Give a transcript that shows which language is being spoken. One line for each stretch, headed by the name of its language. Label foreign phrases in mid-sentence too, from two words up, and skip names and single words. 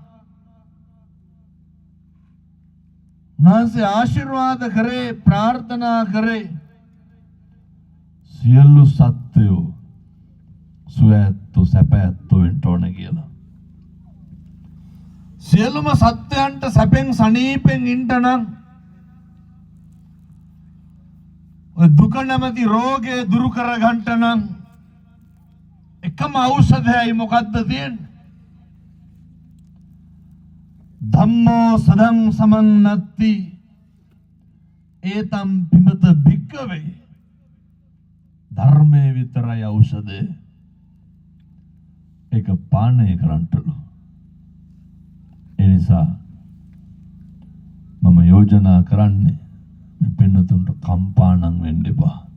Sinhala: උන්වහන්සේ ආශිර්වාද කරේ ප්‍රාර්ථනා කරේ සියලු සත්වයෝ සුවැත්තු සැපැත්තු වෙන්න ඕන කියලා. සියලුම සත්වයන්ට සැපෙන් සනීපෙන් ඉන්න නම් ඔය දුක නැමැති රෝගය දුරු කර ගන්නට නම් එකම ඖෂධයයි මොකද්ද තියෙන්නේ?
Pali: ධම්මෝ සදං සමන්නත්ති ඒතම් පිඹත භික්කවේ.
Sinhala: ධර්මයේ විතරයි ඖෂධය. ඒක පානය කරන්නටලු. ඒ නිසා මම යෝජනා කරන්නේ මේ පින්නතුන්ට කම්පාණම් වෙන්න එපා.